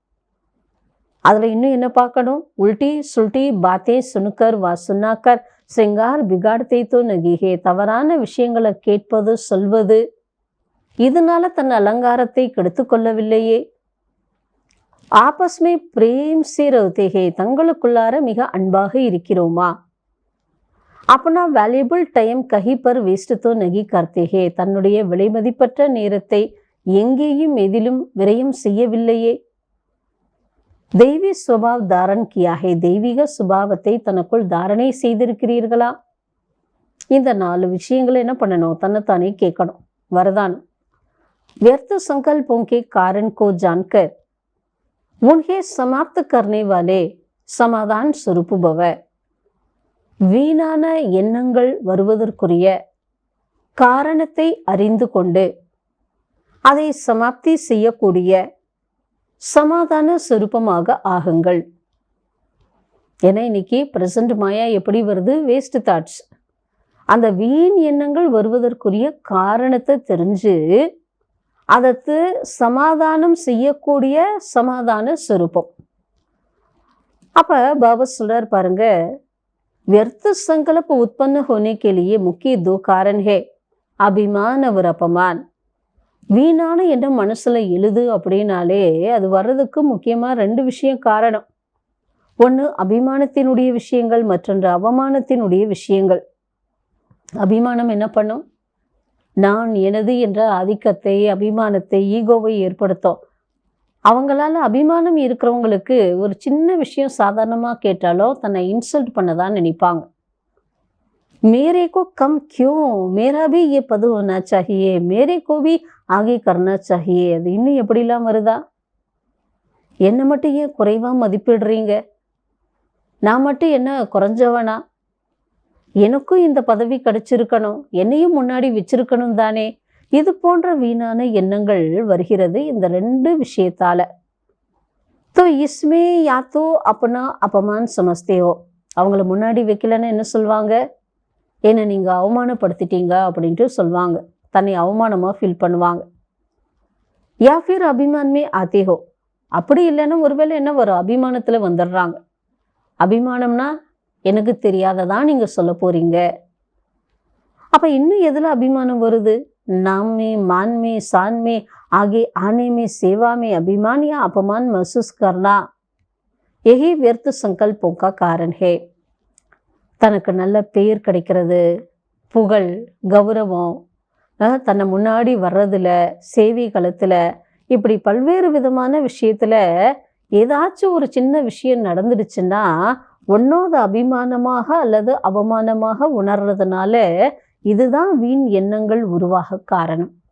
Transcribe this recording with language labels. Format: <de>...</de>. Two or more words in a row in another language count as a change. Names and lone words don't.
<ta>அதுல இன்னும் என்ன பார்க்கணும்,</ta> <hi>उल्टी सुल्टी बातें सुनकर या सुनाकर श्रृंगार बिगाड़ते तो नहीं हैं,</hi> <ta>தவறான விஷயங்களை கேட்பது சொல்வது, இதனால தன் அலங்காரத்தை கெடுத்து கொள்ளவில்லையே.</ta> <hi>आपस में प्रेम से रहते हैं,</hi> <ta>தங்களுக்குள்ளார மிக அன்பாக இருக்கிறோமா.</ta> <hi>अपना</hi> <en>valuable time</en> <hi>कहीं पर वेस्ट तो नहीं करते हैं,</hi> <ta>தன்னுடைய விலைமதிப்பற்ற நேரத்தை எங்கேயும் எதிலும் விரயம் செய்யவில்லையே.</ta> <hi>दैवी स्वभाव धारण किया है,</hi> <ta>தெய்வீக சுபாவத்தை தனக்குள் தாரணை செய்திருக்கிறீர்களா. இந்த 4 விஷயங்களை என்ன பண்ணணும், தன்னைத்தானே கேட்கணும். வரதானம்,</ta> <hi>व्यर्थ संकल्पों के कारण को जानकर उन्हें समाप्त करने वाले समाधान स्वरूप भव.</hi> <ta>வீணான எண்ணங்கள் வருவதற்குரிய காரணத்தை அறிந்து கொண்டு அதை சமாப்தி செய்யக்கூடிய சமாதான சொரூபமாக ஆகுங்கள். ஏன்னா இன்னைக்கு பிரசன்ட் மாயா எப்படி வருது,</ta> <en>waste thoughts.</en> <ta>அந்த வீண் எண்ணங்கள் வருவதற்குரிய காரணத்தை தெரிஞ்சு அதற்கு சமாதானம் செய்யக்கூடிய சமாதான स्वरूपம். அப்ப பாபா சொல்றார் பாருங்க,</ta> <hi>व्यर्थ संकल्प उत्पन्न होने के लिए मुख्य दो कारण है, अभिमान और अपमान.</hi> <ta>வீணான எண்ணம் மனசுல எழுது அப்படின்னாலே அது வர்றதுக்கு முக்கியமா 2 விஷயம் காரணம். ஒன்று அபிமானத்தினுடைய விஷயங்கள், மற்றொன்று அவமானத்தினுடைய விஷயங்கள். அபிமானம் என்ன பண்ணும்? நான் எனது என்ற ஆதிக்கத்தை, அபிமானத்தை, ஈகோவை ஏற்படுத்தும். அவங்களால அபிமானம் இருக்கிறவங்களுக்கு ஒரு சின்ன விஷயம் சாதாரணமாக கேட்டாலும் தன்னை இன்சல்ட் பண்ணதான் நினைப்பாங்க.</ta> <hi>मेरे को कम क्यों, मेरा भी ये पद होना चाहिए, मेरे को भी आगे करना चाहिए.</hi> <ta>அது இன்னும் எப்படிலாம் வருதா? என்னை மட்டும் ஏன் குறைவாக மதிப்பிடுறீங்க? நான் மட்டும் என்ன குறைஞ்சவனா? எனக்கும் இந்த பதவி கிடைச்சிருக்கணும், என்னையும் முன்னாடி வச்சிருக்கணும் தானே. இது போன்ற வீணான எண்ணங்கள் வருகிறது இந்த 2 விஷயத்தால.</ta> <hi>तो इसमें या तो अपना अपमान समझते हो.</hi> <ta>அவங்கள முன்னாடி வைக்கலன்னு என்ன சொல்லுவாங்க? என்னை நீங்கள் அவமானப்படுத்திட்டீங்க அப்படின்ட்டு சொல்லுவாங்க. தன்னை அவமானமாக ஃபீல் பண்ணுவாங்க.</ta> <hi>या फिर अभिमान में आते हो.</hi> <ta>அப்படி இல்லைன்னா ஒருவேளை என்ன வரும்? அபிமானத்தில் வந்துடுறாங்க. அபிமானம்னா எனக்கு தெரியாததான் நீங்கள் சொல்ல போறீங்க. அப்போ இன்னும் எதில் அபிமானம் வருது?</ta> <hi>नाम में, मान में, शान में, आगे आने में, सेवा में अभिमान या अपमान महसूस करना, यही व्यर्थ संकल्पों का कारण है.</hi> <ta>தனக்கு நல்ல பெயர் கிடைக்கிறது, புகழ், கௌரவம், தன்னை முன்னாடி வர்றதுல, சேவை களத்தில், இப்படி பல்வேறு விதமான விஷயத்தில் ஏதாச்சும் ஒரு சின்ன விஷயம் நடந்துடுச்சுன்னா ஒன்னோது அபிமானமாக அல்லது அவமானமாக உணர்றதுனால இதுதான் வீண் எண்ணங்கள் உருவாக காரணம்.</ta>